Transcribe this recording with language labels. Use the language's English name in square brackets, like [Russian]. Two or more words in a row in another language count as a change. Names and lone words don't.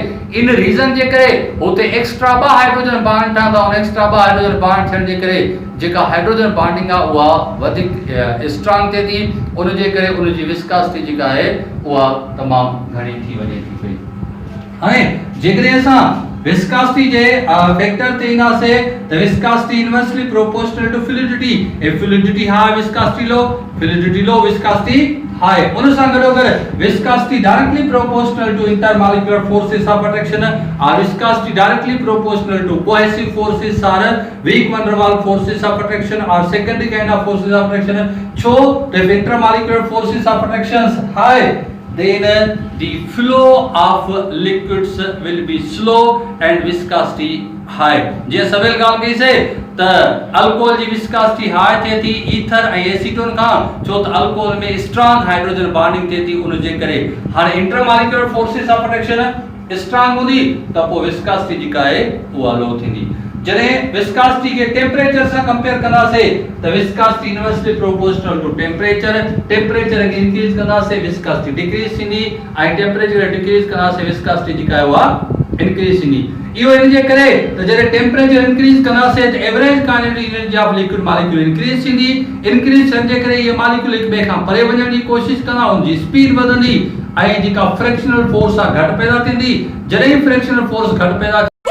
[Sindhi] इन रीजन जे करे उते [English] extra 2 hydrogen bond [Sindhi] ठहंदा आहिनि। [English] extra 2 hydrogen bond [Sindhi] थियण जे करे जेका [English] hydrogen bonding [Sindhi] आहे उहा वधीक स्ट्रांग थिए थी। उन जे करे उन जी विस्कोसिटी जेका आहे उहा तमामु घणी थी वञे थी पई। हाणे जेकॾहिं असां विस्कोसिटी जे फैक्टर ते ईंदासीं त [English] viscosity inversely proportional to fluidity. If fluidity high viscosity low, fluidity low viscosity high. [Sindhi] उन सां गॾोगॾु [English] viscosity directly proportional to intermolecular forces of attraction [Sindhi] और [English] viscosity directly proportional to cohesive forces [Sindhi] और [English] weak van der Waals forces of attraction [Sindhi] और [English] secondary kind of forces of attraction. [Sindhi] छो त [English] intermolecular forces of attraction high, then the flow of liquids will be slow and viscosity high। [Sindhi] जे सवेल ॻाल्हि कई से त अल्कोहल जी [English] viscosity high [Sindhi] थिए थी ईथर ऐं एसीटोन खां, छो त अल्कोहल में [English] strong hydrogen bonding [Sindhi] थिए थी। उन जे करे हाणे [English] intermolecular forces of attraction strong [Sindhi] हूंदी त पोइ विस्कोसिटी जेका आहे उहा लो थींदी। जॾहिं विस्कोसिटी के टेम्परेचर सां कंपेयर कंदासीं त [English] viscosity inversely proportional to temperature. [Sindhi] टेम्परेचर खे इंक्रीज कंदासीं [English] viscosity decrease [Sindhi] थींदी ऐं [English] temperature decrease [Sindhi] कंदासीं विस्कोसिटी जेका आहे उहा इंक्रीज थींदी। इहो इन जे करे त जॾहिं [English] temperature increase [Sindhi] कंदासीं त [English] average kinetic energy of liquid molecule increase [Sindhi] थींदी। इंक्रीज थियण जे करे इहे मॉलिक्यूल हिक ॿिए खां परे वञण जी कोशिश कंदा, उनजी स्पीड वधंदी ऐं जेका [English] frictional force [Sindhi] आहे घटि पैदा थींदी। जॾहिं [English] frictional force [Sindhi] घटि पैदा